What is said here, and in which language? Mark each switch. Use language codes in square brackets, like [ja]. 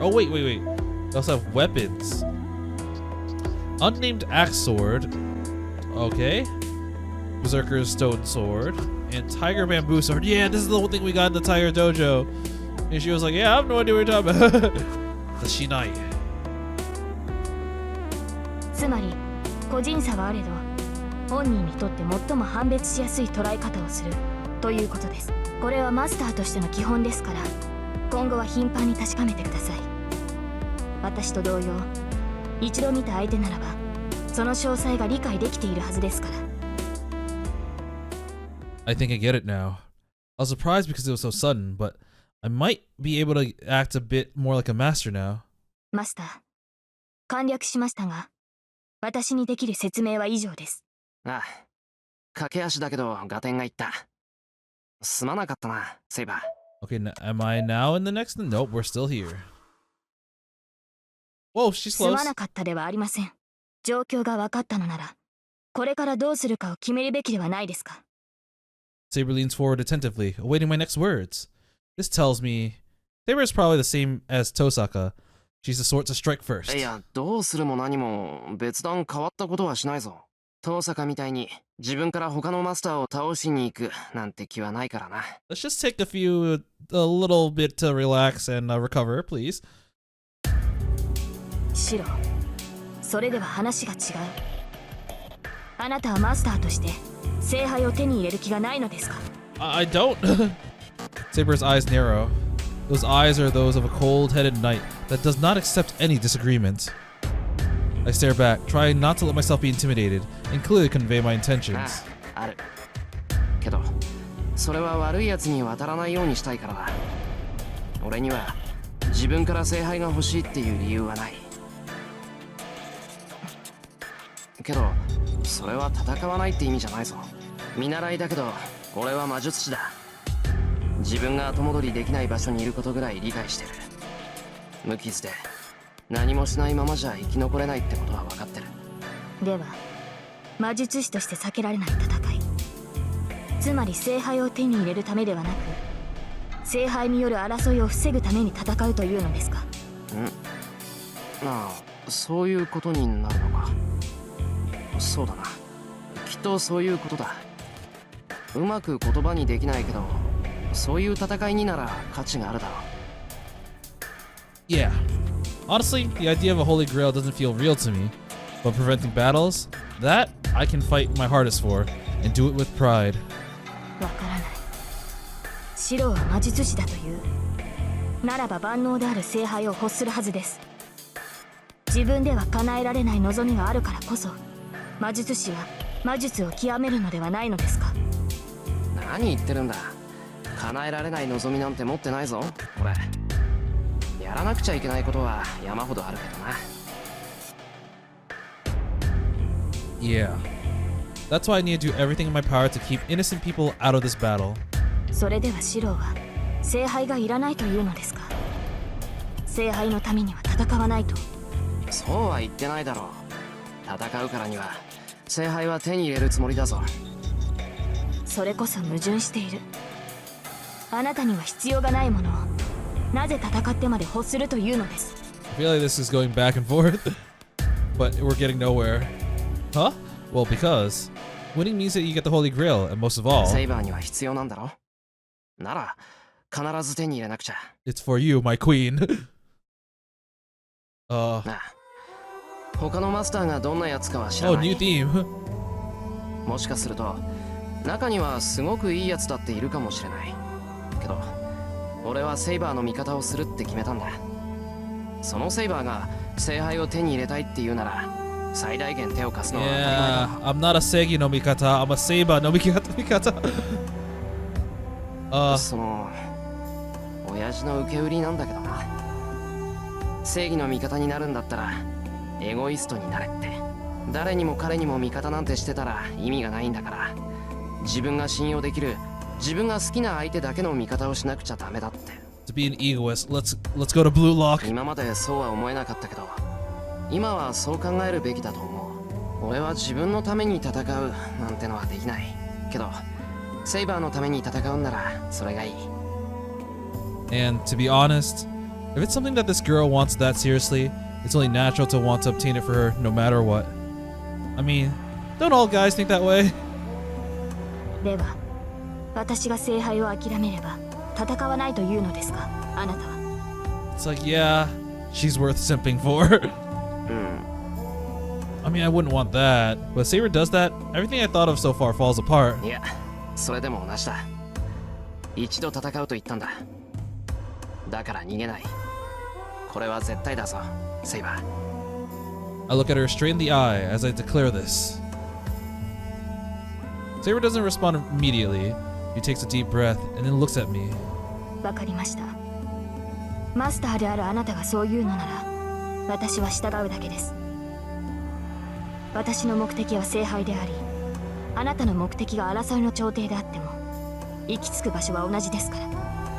[en] Oh, wait. We also have weapons. Unnamed Axe Sword. Okay. Berserker's Stone Sword. And Tiger Bamboo Sword. Yeah, this is the whole thing we got in the Tiger Dojo. And she was like, yeah, I have no idea what you're talking about. The Shinai. [ja] つまり個人差はあれど本人にとって最も判別しやすい捉え方をするということです。これはマスターとしての基本ですから今後は頻繁に確かめてください。私と同様一度見た相手ならばその詳細が理解できているはずですから。 [en] I think I get it now. I was surprised because it was so sudden, but I might be able to act a bit more like a master now. [ja] マスター、簡略しましたが私にできる説明は以上です。ああ、駆け足だけど合点がいった。すまなかったな、セイバー。 [en] Okay, am I now in the next one? Nope, we're still here. Whoa, she's [ja] す [en] close. [ja] まなかったではありません。状況が分かったのならこれからどうするかを決めるべきではないですか。 [en] Saber leans forward attentively, awaiting my next words. This tells me Saber is probably the same as Tohsaka. She's the sort to strike first. [ja] いや、どうするも何も別段変わったことはしないぞ。トーサカみたいに自分から他のマスターを倒しに行くなんて気はないからな。 [en] Let's just take a little bit to relax and recover, please. [ja] シロ、それでは話が違う。あなたはマスターとして聖杯を手に入れる気がないのですか。 [en] I don't. Saber's eyes narrow. Those eyes are those of a cold-headed knight that does not accept any disagreement. I stare back, trying not to let myself be intimidated, and clearly convey my intentions. [ja] ある。けど、それは悪いやつに渡らないようにしたいからだ。俺には自分から聖杯が欲しいっていう理由はない。けど、それは戦わないって意味じゃないぞ。見習いだけど、俺は魔術師だ。自分が後戻りできない場所にいることぐらい理解してる。無傷で何もしないままじゃ生き残れないってことは分かってる。では魔術師として避けられない戦い、つまり聖杯を手に入れるためではなく聖杯による争いを防ぐために戦うというのですか。ああ、そういうことになるのか。そうだな、きっとそういうことだ。うまく言葉にできないけどそういう戦いになら価値があるだろう。 [en] Yeah. Honestly, the idea of a Holy Grail doesn't feel real to me, but preventing battles, that I can fight my hardest for, and do it with pride. [ja] わからない。シロは魔術師だというならば万能である聖杯を欲するはずです。自分では叶えられない望みがあるからこそ魔術師は魔術を極めるのではないのですか。何言ってるんだ。叶えられない望みなんて持ってないぞ俺。やらなくちゃいけないことは山ほどあるけどな。 [en] Yeah. That's why I need to do everything in my power to keep innocent people out of this battle. [ja] それではシロは聖杯がいらないというのですか。聖杯のためには戦わないと。そうは言ってないだろう。戦うからには聖杯は手に入れるつもりだぞ。それこそ矛盾している。あなたには必要がないものをなぜ戦ってまで欲するというのです。 [en] I feel like this is going back and forth, but we're getting nowhere. Huh? Well, because winning means that you get the Holy Grail, and most of all, [ja] セイバーには必要なんだろ。なら必ず手に入れなくちゃ。 [en] it's for you, my queen. [ja] なあ、他のマスターがどんなやつかは知ら [en] Oh, [ja] ない。 [en] new theme. [ja] もしかすると中にはすごくいいやつだっているかもしれないけど、俺はセイバーの味方をするって決めたんだ。そのセイバーが聖杯を手に入れたいって言うなら最大限手を貸すのは当たり前だ。 [en] Yeah, I'm not a [ja] Segi no Mikata, [en] I'm a Saber [ja] no Mikata. その親父の受け売りなんだけどな。正義の味方になるんだったらエゴイストになれって。誰にも彼にも味方なんてしてたら意味がないんだから、自分が信用できる自分が好きな相手だけの味方をしなくちゃダメだって。 [en] To be an egoist, let's go to Blue Lock. [ja] 今までそうは思えなかったけど、今はそう考えるべきだと思う。俺は自分のために戦うなんてのはできないけど、セイバーのために戦うんならそれがいい。 [en] And to be honest, if it's something that this girl wants that seriously, it's only natural to want to obtain it for her no matter what. I mean, don't all guys think that way? [ja] では私が聖杯を諦めれば戦わないというのですか、あなたは。 [en] It's like, yeah, she's worth simping for. I mean, I wouldn't want that, but Saber does that. Everything I thought of so far falls apart. [ja] いや、それでも同じだ。一度戦うと言ったんだ。だから逃げない。これは絶対だぞ、セイバー。 [en] I look at her straight in the eye as I declare this. Saber doesn't respond immediately. He takes a deep breath and then looks at me. [ja] わかりました。マスターであるあなたがそう言うのなら私は従うだけです。私の目的は聖杯であり、あなたの目的が争いの頂点であっても行き着く場所は同じですから。